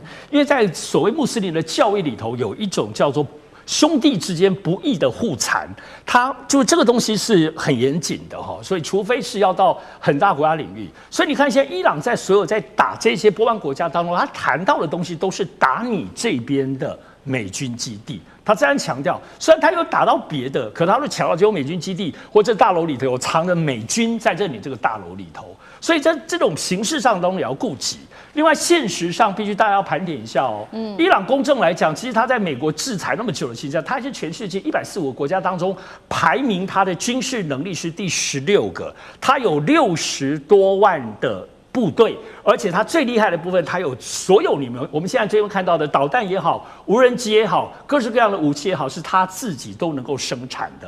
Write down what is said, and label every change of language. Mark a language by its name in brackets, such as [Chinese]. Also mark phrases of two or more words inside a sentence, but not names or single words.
[Chinese] 因為在所謂穆斯林的教義裡頭，有一種叫做兄弟之間不義的互殘，它就這個東西是很嚴謹的哈，所以除非是要到很大國家領域，所以你看現在伊朗在所有在打這些波灣國家當中，他談到的東西都是打你這邊的美軍基地。他這樣強調，雖然他有打到別的，可他會強調只有美軍基地或者大樓裡頭有藏着美軍在這裡這個大樓裡頭，所以這種形式上當然也要顧及。另外，現實上必須大家要盤點一下哦。伊朗公正來講，其實他在美國制裁那麼久的情況下，他是全世界145個國家當中排名他的軍事能力是第16個，他有60多萬的部隊，而且它最厲害的部分，它有所有我們現在最近看到的導彈也好，無人機也好，各式各樣的武器也好，是它自己都能夠生產的。